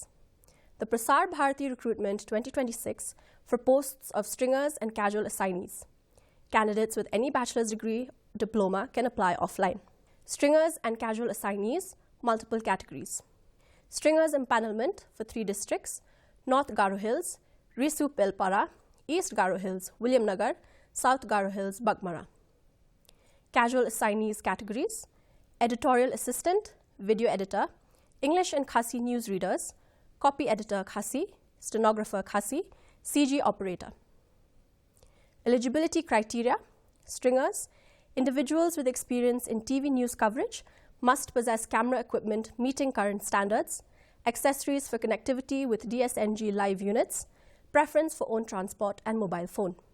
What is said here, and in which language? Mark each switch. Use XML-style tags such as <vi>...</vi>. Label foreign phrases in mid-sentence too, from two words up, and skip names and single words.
<en>The Prasar Bharati Recruitment 2026 for posts of stringers and casual assignees. Candidates with any bachelor's degree, diploma can apply offline. Stringers and casual assignees, multiple categories. Stringers empanelment for 3 districts: North Garo Hills, Risu Pelpara, East Garo Hills, William Nagar, South Garo Hills, Bagmara. Casual assignees categories: editorial assistant, video editor, English and Khasi news readers, copy editor Khasi, stenographer Khasi, CG operator. Eligibility criteria: stringers, individuals with experience in TV news coverage must possess camera equipment meeting current standards, accessories for connectivity with DSNG live units, preference for own transport and mobile phone.</en>